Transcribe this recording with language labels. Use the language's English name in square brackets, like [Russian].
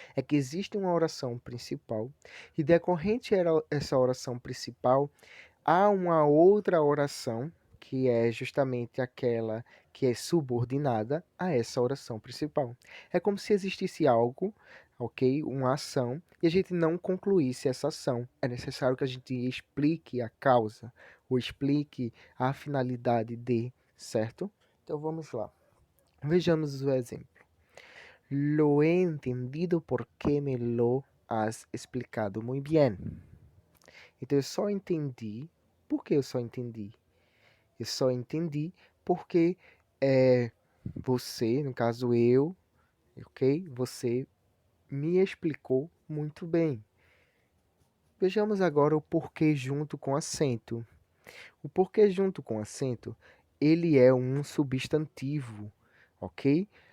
[Portuguese] É que existe uma oração principal e decorrente essa oração principal, há uma outra oração que é justamente aquela que é subordinada a essa oração principal. É como se existisse algo, ok? Uma ação, e a gente não concluísse essa ação. É necessário que a gente explique a causa, ou explique a finalidade de, certo? Então vamos lá. Vejamos o exemplo. [Spanish] Lo he entendido porque me lo has explicado muy bien. [Portuguese] Então eu só entendi. Por que eu só entendi? Eu só entendi porque você, no caso eu, ok? Você me explicou muito bem. Vejamos agora o porquê junto com acento. O porquê junto com acento, ele é um substantivo, ok?